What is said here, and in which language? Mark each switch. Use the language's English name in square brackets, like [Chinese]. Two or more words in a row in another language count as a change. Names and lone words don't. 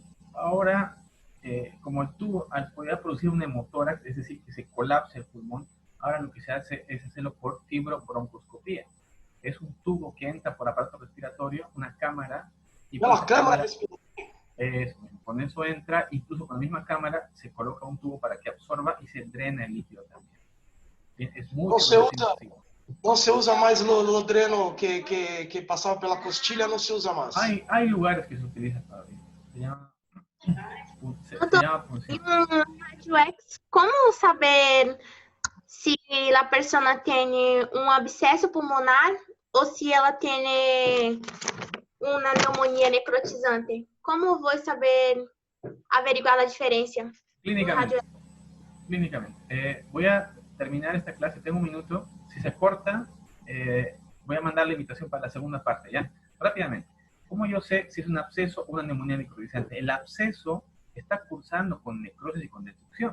[Spanish] Ahora, como el tubo al poder producir un hemotórax, es decir, que se colapse el pulmón, ahora lo que se hace es hacerlo por fibrobroncoscopía. Es un tubo que entra por aparato respiratorio, una cámara, y [Portuguese] Pela câmara [Spanish] con eso entra, incluso con la misma cámara se coloca un tubo para que absorba y se drena el líquido también. Es mucho menos invasivo. [Portuguese] Não se usa mais o dreno que passava pela costilha, não se usa mais. [Spanish] Hay lugares que se utilizan todavía. Se llama punción. [Portuguese] Radio X, como saber se a pessoa tem um abscesso pulmonar ou se ela tem uma pneumonia necrotizante? Como vou saber averiguar a diferença? [Spanish] Clínicamente. Voy a terminar esta clase, tengo un minuto. Si se corta, voy a mandar la invitación para la segunda parte, ¿ya? Rápidamente. ¿Cómo yo sé si es un absceso o una neumonía necrotizante? El absceso está cursando con necrosis y con destrucción.